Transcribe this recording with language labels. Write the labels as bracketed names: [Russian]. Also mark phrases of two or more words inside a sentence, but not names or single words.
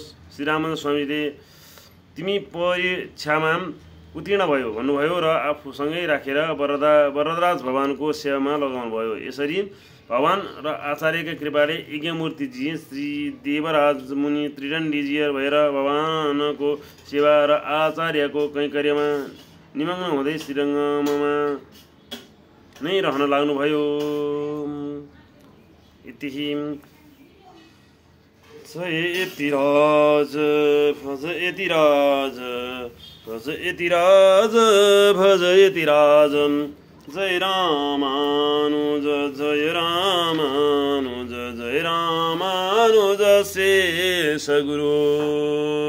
[Nepali] श्रीरामानुज स्वामीले तिमी परीक्षामा उत्तीर्ण भयो भन्नुभयो र आफूसँगै राखेर वरदराज भगवानको सेवामा लगाउनुभयो। यसरी भगवान र आचार्यका कृपाले यज्ञमूर्तिजी श्री देवराज मुनि त्रिदण्डीजियर भएर भगवानको सेवा र आचार्यको कैंकर्यमा निमग्न हुँदै श्रीरङ्गममा नै रहन लाग्नुभयो। [Sanskrit] इतिहि यतिराज भज यतिराज भज यतिराज भज यतिराज जय रामानुज जय रामानुज जय रामानुज शेष गुरु।